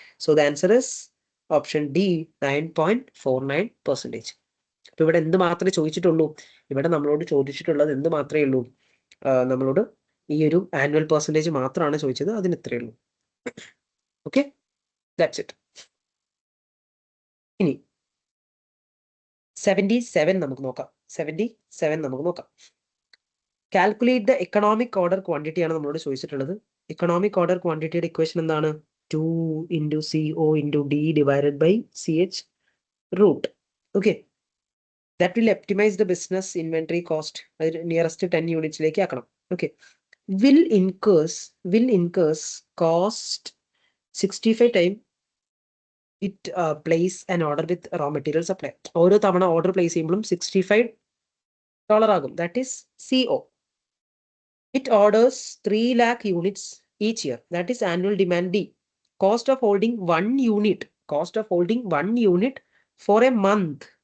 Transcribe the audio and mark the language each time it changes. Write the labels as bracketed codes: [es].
[en] So the answer is option D, 9.49%. [ml] അപ്പൊ ഇവിടെ എന്ത് മാത്രമേ ചോദിച്ചിട്ടുള്ളൂ? ഇവിടെ നമ്മളോട് ചോദിച്ചിട്ടുള്ളത് എന്ത് മാത്രമേ ഉള്ളൂ? നമ്മളോട് ഈ ഒരു ആനുവൽ പെർസെൻറ്റേജ് മാത്രമാണ് ചോദിച്ചത്. അതിന് ഇത്രയേ ഉള്ളൂ. Okay, [en] That's it. [ml] ഇനി 77 നമുക്ക് നോക്കാം. 77 നമുക്ക് നോക്കാം. [en] calculate the economic order quantity [ml] ആണ് നമ്മളോട് ചോദിച്ചിട്ടുള്ളത്. എക്കണോമിക് ഓർഡർ ക്വാണ്ടിറ്റിയുടെ ഇക്വേഷൻ എന്താണ്? [en] 2 into CO into D divided by CH root. Okay, that will optimize the business inventory cost. Nearest 10 units [ml] ലേക്ക് ആക്കണം. [en] Okay, will incurs cost 65 time it place an order with raw material supply. [ml] ഓരോ തവണ order place ചെയ്യുമ്പോഴും $65 ആകും. [en] That is CO. It orders 3 lakh units each year. That is annual demand D. Cost of holding 1 unit. Cost of holding 1 unit for a month.